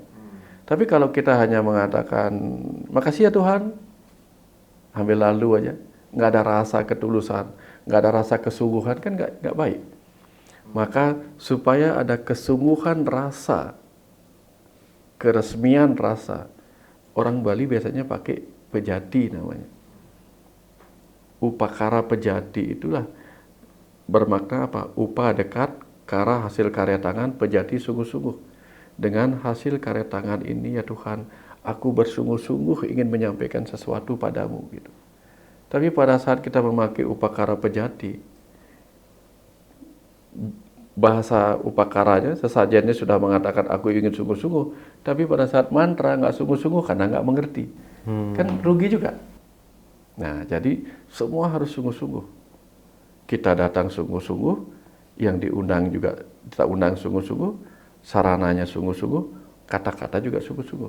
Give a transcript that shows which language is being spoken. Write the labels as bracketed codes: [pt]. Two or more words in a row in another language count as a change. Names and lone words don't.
[id] Tapi kalau kita hanya mengatakan, makasih ya Tuhan, ambil lalu aja, nggak ada rasa ketulusan, nggak ada rasa kesungguhan, kan nggak baik. Maka supaya ada kesungguhan rasa, keresmian rasa, orang Bali biasanya pakai pejati namanya. Upakara pejati itulah bermakna apa? Upa dekat, kara hasil karya tangan, pejati sungguh-sungguh. Dengan hasil karya tangan ini ya Tuhan, aku bersungguh-sungguh ingin menyampaikan sesuatu padamu gitu. Tapi pada saat kita memakai upakara pejati, bahasa upakaranya, sesajennya sudah mengatakan aku ingin sungguh-sungguh, tapi pada saat mantra nggak sungguh-sungguh karena nggak mengerti, kan rugi juga. Nah, jadi semua harus sungguh-sungguh. Kita datang sungguh-sungguh, yang diundang juga kita undang sungguh-sungguh, sarananya sungguh-sungguh, kata-kata juga sungguh-sungguh.